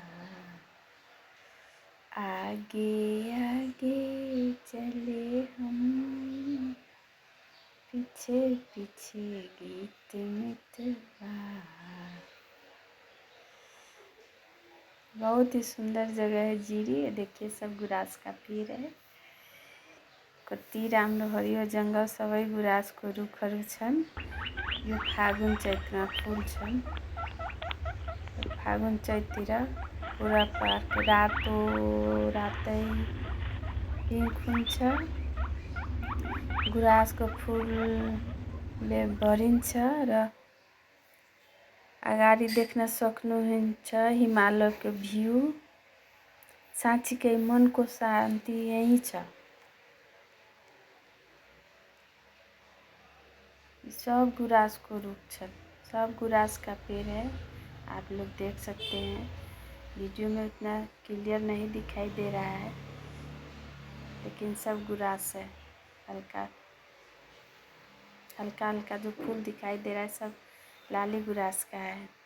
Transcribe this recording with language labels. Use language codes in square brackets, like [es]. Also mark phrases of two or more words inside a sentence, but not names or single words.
[hi] आगे आगे चले हम, पीछे पीछे गीत मितवा। बहुत ही सुंदर जगह है जिरी। देखिए सब गुराँस का पेड़ है। [ne] कति राम्रो हरियो जङ्गल, सबै गुराँसको रुखहरू छन्। यो फागुन चैतमा फुल्छन्। फागुन चैततिर पुरा पार्क रातो रातै पिङ्क हुन्छ। गुराँसको फुलले भरिन्छ र अगाडि देख्न सक्नुहुन्छ हिमालयको भ्यू। साँच्चीकै मनको शान्ति यही छ। सब गुराँस को रुख छन्, [hi] सब गुराँस का पेड़ है। आप लोग देख सकते हैं। वीडियो में उतना क्लियर नहीं दिखाई दे रहा है, लेकिन सब गुराँस है। हल्का हल्का हल्का जो फूल दिखाई दे रहा है सब लाली गुराँस का है।